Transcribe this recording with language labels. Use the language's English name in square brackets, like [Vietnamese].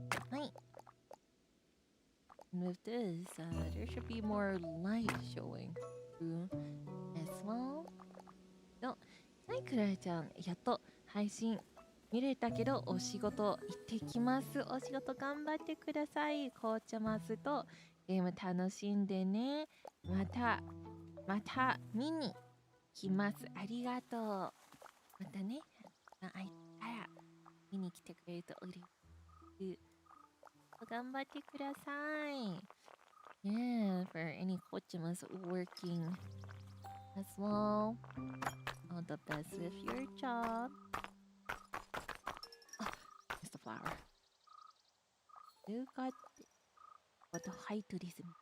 [English] Right. And with this, there should be more light showing through as well. [Japanese] So, はい、クララちゃん、やっと配信見れたけどお仕事行ってきます。お仕事頑張ってください。紅茶マスとゲーム楽しんでね。また見に来ます。ありがとう。またね、会いたら見に来てくれると嬉しい。頑張ってください。 [English] Yeah, for any coaches working as well. All the best with your job. It's the flower. You got the height to this.